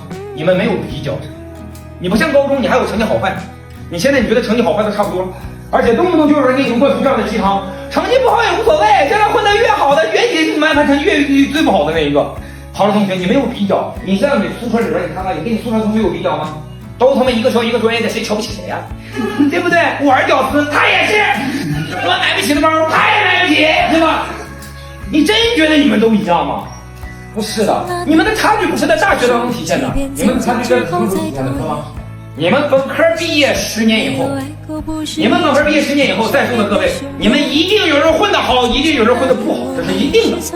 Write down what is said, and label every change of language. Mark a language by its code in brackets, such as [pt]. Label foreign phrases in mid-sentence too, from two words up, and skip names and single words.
[zh] 你們沒有比較，你不像高中，你還有成績好壞。你現在你覺得成績好壞都差不多，而且動不动就有人給你灌輸這樣的雞湯，成績不好也無所謂，将來混得越好的越你们成越最不好的那一個。好的同學，你沒有比較，你這樣你宿舍裡邊，你看看，你跟你宿舍同學有比較嗎？都他媽一個說一個專業的，誰瞧不起誰呀？對不對？我兒屌絲，他也是，我買不起的包，他也買不起，對吧？你真覺得你們都一樣嗎？不是的，你們的差距不是在大學當中體現的，你們的差距在什麼時候體現的？是嗎？你們本科畢業10年以後，你們本科畢業10年以後，在座的各位，你們一定有人混得好，一定有人混得不好，這是一定的。